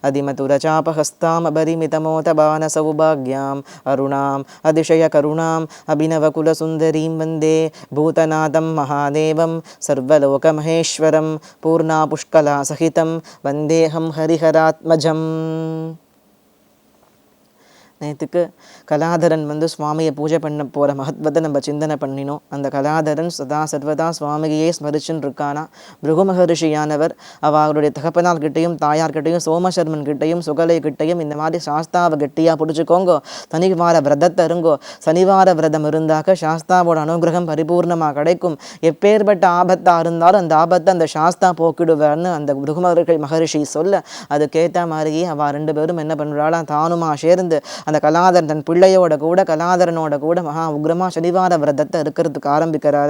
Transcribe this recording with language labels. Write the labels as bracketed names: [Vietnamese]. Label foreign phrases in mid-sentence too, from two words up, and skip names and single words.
[Sanskrit] अधिमधुरचापहस्तामबरिमितमोतबाणसौभाग्याम् अरुणाम् अतिशयकरुणाम् अभिनवकुलसुन्दरीं वन्दे भूतनाथं महादेवं सर्वलोकमहेश्वरं पूर्णापुष्कलासहितं वन्देऽहं हरिहरात्मजम्. [Tamil] நேற்றுக்கு கலாதரன் சுவாமியை பூஜை பண்ண போகிற மகத்வத்தை நம்ம சிந்தனை பண்ணினோம். அந்த கலாதரன் [Sanskrit] सदा सर्वदा [Tamil] சுவாமிகையே ஸ்மரிச்சுன்னு இருக்கானா. பிருகு மகரிஷியானவர் அவருடைய தகப்பனார் கிட்டையும் தாயார் கிட்டையும் சோமசர்மன் கிட்டையும் சுகலை கிட்டையும் இந்த மாதிரி சாஸ்தாவை கெட்டியாக பிடிச்சிக்கோங்கோ, சனிவார விரதத்தை இருங்கோ, சனிவார விரதம் இருந்தாக்க சாஸ்தாவோட அனுகிரகம் பரிபூர்ணமாக கிடைக்கும், எப்பேற்பட்ட ஆபத்தாக இருந்தாலும் அந்த ஆபத்தை அந்த சாஸ்தா போக்கிடுவார்னு அந்த பிருகு மகரிஷி சொல்ல அதுக்கேற்ற மாதிரியே அவள் ரெண்டு பேரும் என்ன பண்ணுறாளாம், தானுமா சேர்ந்து அந்த கலாதரன் தன் பிள்ளையோட கூட கலாதரனோட கூட மகா உக்ரமா சனிவார விரதத்தை இருக்கிறதுக்கு ஆரம்பிக்கிறாரா.